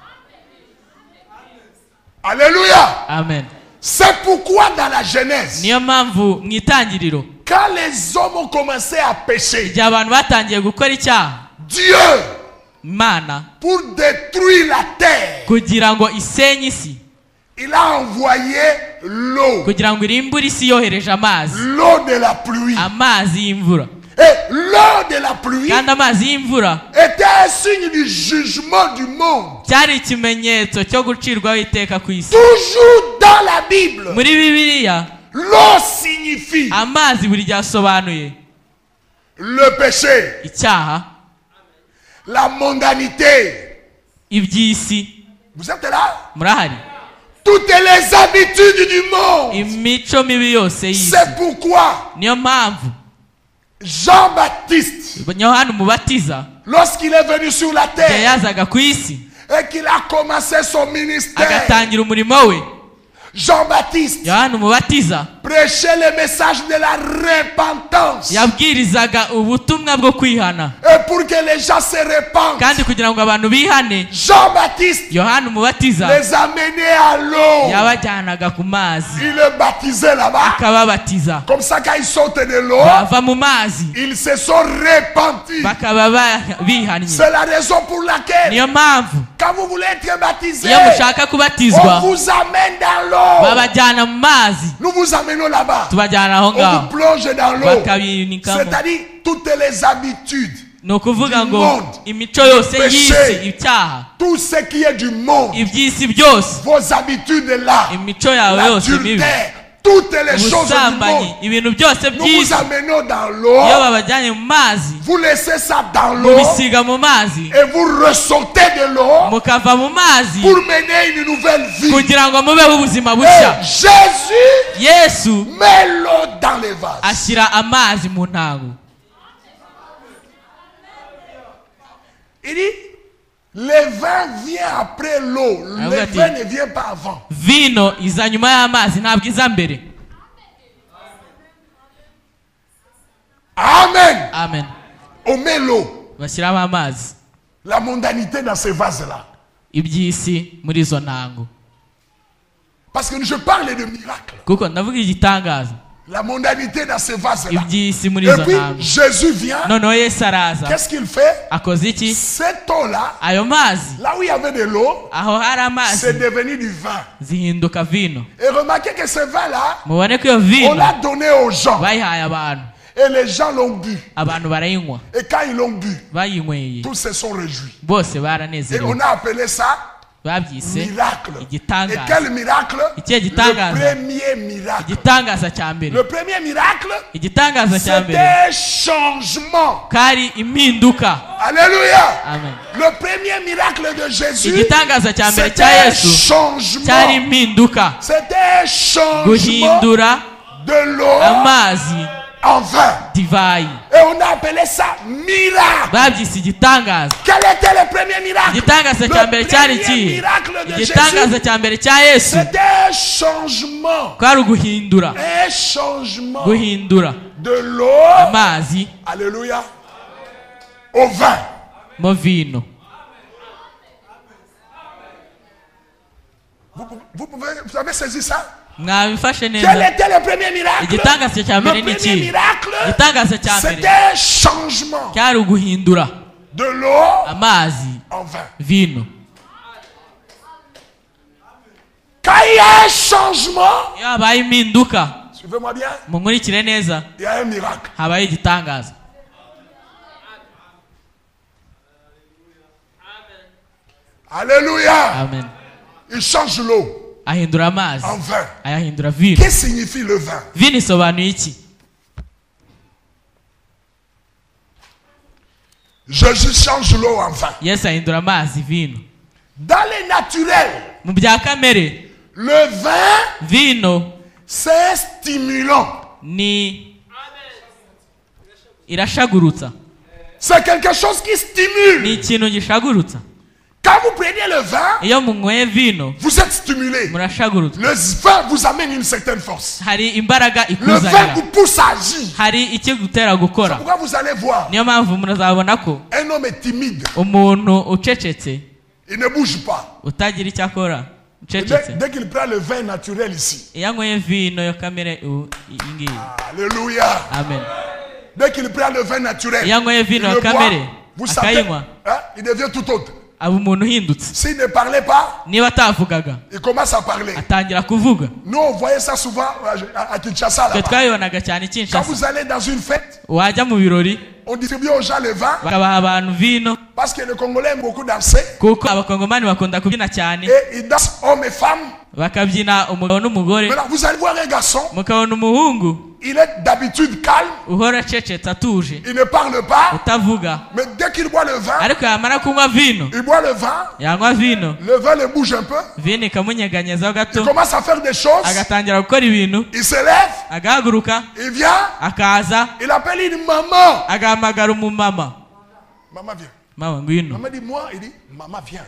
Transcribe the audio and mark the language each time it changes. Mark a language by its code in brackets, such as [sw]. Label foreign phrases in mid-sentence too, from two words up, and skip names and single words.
[fr] Alléluia. Amen. C'est pourquoi dans la Genèse, [rw] Niyo mpamvu mu itangiriro [fr] quand les hommes ont commencé à pécher, [rw] igihe abantu batangiye gukora icyaha, [fr] Dieu, [rw] Imana [fr] pour détruire la terre, [rw] kugira ngo isenye isi, [fr] il a envoyé l'eau, [rw] kugira ngo irimbure isi yohereje amazi, [fr] l'eau de la pluie. [rw] amazi y'imvura. [fr] Et l'eau de la pluie [rw] Kandi amazi y'imvura [fr] était un signe du jugement du monde. [rw] cyari ikimenyetso cyo gucirwaho iteka ku isi. [fr] Toujours dans la Bible, [rw] Muri Bibiliya [fr] l'eau signifie [rw] amazi buri gihe asobanuye [fr] le péché, [rw] icyaha, [fr] la mondanité. [rw] iby'isi. [fr] Vous êtes là? [rw] Murahari? [fr] Toutes les habitudes du monde. [rw] Imico mibi yose y'isi. [fr] C'est pourquoi [rw] Niyo mpamvu [fr] Jean-Baptiste, [rw] Yohana Umubatiza [fr] lorsqu'il est venu sur la [rw] igihe [fr] terre [rw] yazaga ku isi [fr] et qu'il a commencé son ministère, [rw] agatangira umurimo we, [fr] Jean-Baptiste [rw] yohana umubatiza [fr] prêchait le message de la repentance. [rw] yabwirizaga ubutumwa bwo kwihana, [fr] Et pour que les gens se répandent, [rw] kandi kugira ngo abantu bihane, [fr] Jean-Baptiste [rw] yohana umubatiza [fr] les amenait à l'eau. [rw] yabajyanaga ku mazi [fr] Il les baptisait là-bas. [rw] akababatiza, [fr] Comme ça, quand ils sortent de l'eau, [rw] bava mu mazi [fr] ils se sont repentis. [rw] bakaba bihannye. [fr] C'est la raison pour laquelle, [rw] niyo mpamvu [fr] quand vous voulez être baptisé, [rw] iyo mushaka [fr] on [rw] kubatizwa [fr] vous amène dans l'eau. [rw] babajyana mu mazi, [fr] Nous vous amenons là-bas. [rw] tubajyana aho [fr] On vous [rw] ngaho [fr] plonge dans l'eau. [rw] bakabinikamo. [fr] C'est-à-dire toutes les habitudes, [rw] ni ukuvuga ngo [fr] monde, [rw] imico yose [fr] péché, [rw] y'isi, icyaha, [fr] tout ce qui est du monde, [rw] iby'isi byose, [fr] vos habitudes là, [rw] imico yawe yose mibi, [fr] l'adultère, toutes les choses du [rw] ubusambanyi, [fr] monde, [rw] ibintu byose [fr] nous vous [rw] by'isi, [fr] amenons dans [rw] iyo [fr] l'eau, [rw] babajyanye mu mazi [fr] vous laissez ça dans l'eau [rw] mubisiga mu mazi [fr] et vous ressortez de l'eau [rw] mukava mu mazi [fr] pour mener une nouvelle vie. [rw] kugira ngo mubeho ubuzima bushya. [fr] Et Jésus [rw] Yesu [fr] met l'eau dans les vases. [rw] ashyira amazi mu ntango. [fr] Il dit, le vin vient après l'eau. Le Regarde. vin ne vient pas avant. [rw] Vino iza nyuma y'amazi, ntabwo iza mbere. Amen. Amen. [fr] On met l'eau, [rw] bashyiramo amazi, [fr] la mondanité dans ces vases-là. [rw] iby'isi muri izo ntango, [fr] Parce que je parle de miracles. [rw] kuko ndavuga igitangaza, [fr] La mondanité dans ces vases-là. [rw] iby'isi muri [fr] Et [rw] izo [fr] puis, [rw] ntango. [fr] Jésus vient. [rw] Noneho Yesu araza, [fr] Qu'est-ce qu'il fait? [rw] akoze iki? [fr] Cette eau-là, [rw] Ayo mazi, [fr] là où il y avait de l'eau, [rw] aho hari amazi [fr] c'est devenu du vin. [rw] zihinduka vino. [fr] Et remarquez que ce vin-là, [rw] Mubone ko iyo [fr] on [rw] vino [fr] l'a donné aux gens. [rw] bayihaye abantu, [fr] Et les gens l'ont bu. [rw] abantu barayinywa, [fr] Et quand ils l'ont bu, [rw] bayinyweye [fr] tous se sont réjouis. [rw] bose [fr] Et [rw] baranezerewe, [fr] on a appelé ça [rw] babyise [fr] miracle. Et [rw] igitangaza. [fr] quel miracle? [rw] Ikihe [fr] Le [rw] gitangaza? [fr] premier miracle. [rw] Igitangaza cya mbere, [fr] Le premier miracle, [rw] igitangaza cya mbere [fr] c'était changement. [rw] kari impinduka. [fr] Alléluia. [rw] Amen. [fr] Le premier miracle de Jésus, [rw] Igitangaza cya mbere cya [fr] c'était [rw] Yesu cyari [fr] changement. [rw] impinduka, [fr] C'était changement [rw] guhindura [fr] de l'eau [rw] amazi [fr] en vin. [rw] divayi. [fr] Et on a appelé ça miracle. [rw] Babyise igitangaza. [fr] Quel était le premier miracle? [rw] Igitangaza cya mbere cyari [fr] Le [rw] iki? [fr] premier miracle de [rw] Igitangaza [fr] Jésus, [rw] cya mbere cya Yesu [fr] c'était changement. [rw] kwari uguhindura, [fr] Un changement [rw] guhindura [fr] de l'eau, [rw] amazi [fr] alléluia, au vin. [rw] mo vino. [fr] Vous avez saisi ça? [rw] Mwabifashe [fr] Quel [rw] neza. [fr] était le premier miracle? [rw] Igitangaza cya [fr] Le [rw] mbere ni [fr] premier [rw] iki? [fr] miracle, [rw] Igitangaza cya mbere [fr] c'était changement [rw] cyari uguhindura [fr] de l'eau [rw] amazi [fr] en vin. [rw] vino. [fr] Quand il y a un changement, [rw] Iyo habaye impinduka, [fr] suivez-moi bien, [rw] munkurikire neza, [fr] il y a un miracle. [rw] habaye igitangaza. [fr] Alléluia. [rw] Amen. [fr] Il change l'eau [rw] Ahindura amazi [fr] en vin. [rw] ayahindura vino. [fr] Qu'est-ce que signifie le vin? [rw] Vino isobanuye iki? [fr] Jésus change l'eau en vin. [rw] Yesu ahindura amazi vino. [fr] Dans les naturels, [rw] Mu bya kamere, [fr] le vin, [rw] vino [fr] c'est un stimulant. [rw] ni irashagurutsa, [fr] C'est quelque chose qui [rw] ni [fr] stimule. [rw] ikintu gishagurutsa. [fr] Quand vous prenez le vin, [rw] Iyo munyweye vino [fr] vous êtes stimulé. [rw] murashagurutsa. [fr] Le vin vous amène une certaine force. [rw] Hari imbaraga [fr] Le vin [rw] ikuzanira, [fr] vous pousse à agir. [rw] hari ikigutera gukora. [fr] Pourquoi vous allez voir [rw] Niyo mpamvu muzabona ko [fr] un homme est timide, [rw] umuntu ucecetse, [fr] il ne bouge pas. [rw] utagira icyo akora, [fr] Et [rw] ucecetse, [fr] dès qu'il prend le vin naturel ici, [rw] iyo anyweye vino yo kamere iyi ngiyi. [fr] alléluia. [rw] Amen. [fr] Dès qu'il prend le vin naturel, [rw] Iyo anyweye [fr] il [rw] vino [fr] le [rw] yo [fr] boit, [rw] kamere [fr] vous savez, [rw] akayinywa, [fr] hein, il devient tout autre. [rw] aba umuntu uhindutse. [fr] S'il ne parlait pas, [rw] Niba atavugaga [fr] il commence à parler. [rw] atangira kuvuga. [fr] Nous, on voyait ça souvent à Kinshasa. [rw] Twe [fr] Là-bas. [rw] twabibonaga cyane [fr] Quand [rw] Kinshasa, [fr] vous allez dans une fête, [rw] wajya mu birori [fr] on distribue aux gens le vin [rw] bakabaha abantu vino, [fr] parce que les Congolais aiment beaucoup danser. [rw] kuko abakongomani bakunda kubyina cyane, [fr] Et ils dansent hommes et femmes. [rw] bakabyina umugabo n'umugore. [fr] Maintenant, vous allez voir un garçon, [rw] Mukabona umuhungu [fr] il est d'habitude calme, [rw] uhora acecetse atuje, [fr] il ne parle pas, [rw] utavuga, [fr] mais dès qu'il boit le vin, [rw] ariko yamara kunywa vino, [fr] il boit le vin, [rw] yanywa vino, [fr] le vin le bouge un peu, [rw] vino ikamunyeganyezaho [fr] il [rw] gato, [fr] commence à faire des choses, [rw] agatangira gukora ibintu, [fr] il se lève, [rw] agahaguruka, [fr] il vient, [rw] akaza, [fr] il appelle une maman. [rw] agahamagara umumama. [fr] Maman vient. [rw] mama ngwino. [fr] Maman dit moi, il dit maman viens.